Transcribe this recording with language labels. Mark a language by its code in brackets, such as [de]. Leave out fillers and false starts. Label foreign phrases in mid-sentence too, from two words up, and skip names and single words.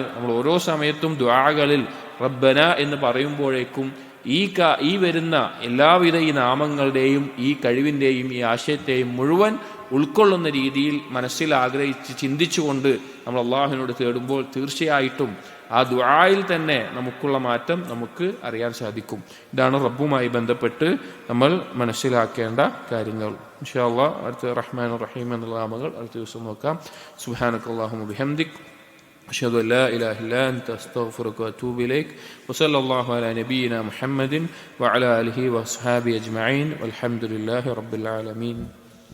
[ml] നമ്മൾ ഓരോ സമയത്തും ദുആകളിൽ റബ്ബന എന്ന് പറയുമ്പോഴേക്കും ഈ വരുന്ന എല്ലാവിധ ഈ നാമങ്ങളുടെയും ഈ കഴിവിൻ്റെയും ഈ ആശയത്തെയും മുഴുവൻ ഉൾക്കൊള്ളുന്ന രീതിയിൽ മനസ്സിൽ ആഗ്രഹിച്ച് ചിന്തിച്ചുകൊണ്ട് നമ്മൾ അള്ളാഹുവിനോട് തേടുമ്പോൾ തീർച്ചയായിട്ടും ആ ദുആയിൽ തന്നെ നമുക്കുള്ള മാറ്റം നമുക്ക് അറിയാൻ സാധിക്കും. ഇതാണ് റബ്ബുമായി ബന്ധപ്പെട്ട് നമ്മൾ മനസ്സിലാക്കേണ്ട കാര്യങ്ങൾ. [ar] إن شاء الله [ml] അടുത്ത റഹ്മാൻ റഹീം എന്നുള്ള നാമങ്ങൾ അടുത്ത ദിവസം നോക്കാം. [ar] سبحانك اللهم بحمدك أشهد أن لا إله إلا أنت أستغفرك وأتوب إليك وصلى الله على نبينا محمد وعلى آله وأصحابه أجمعين والحمد لله رب العالمين.